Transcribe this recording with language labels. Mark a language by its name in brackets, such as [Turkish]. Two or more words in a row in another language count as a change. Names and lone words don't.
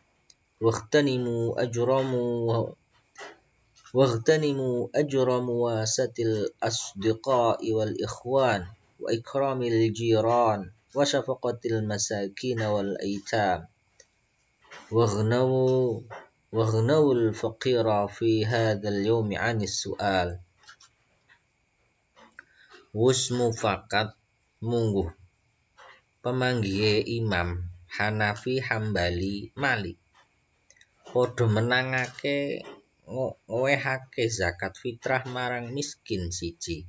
[Arabic] واغتنموا أجر مواساة الأصدقاء والإخوان وإكرام الجيران وشفقة المساكين والأيتام واغنوا الفقير في هذا اليوم عن السؤال. [Javanese] Wus mufakat mungguh pemanggihe Imam Hanafi Hambali Malik padha menangake ngowehake zakat fitrah marang miskin siji.